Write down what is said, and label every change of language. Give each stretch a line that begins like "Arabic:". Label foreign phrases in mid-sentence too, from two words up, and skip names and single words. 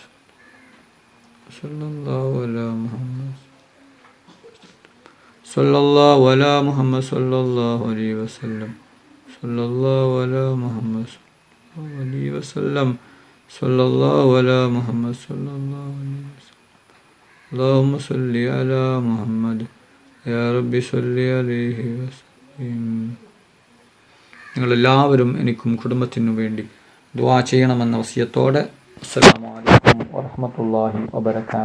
Arabic: صلى الله على محمد صلى الله على محمد صلى الله عليه وسلم. صلى الله على محمد صلى الله عليه وسلم. صلى الله على محمد صلى الله عليه وسلم. اللهم صل على محمد يا رب صل عليه وسلم.
Malayalam: നിങ്ങളെല്ലാവരും എനിക്കും കുടുംബത്തിനു വേണ്ടി ദുആ ചെയ്യണമെന്ന വസിയത്തോടെ
Arabic: السلام عليكم ورحمة الله وبركاته.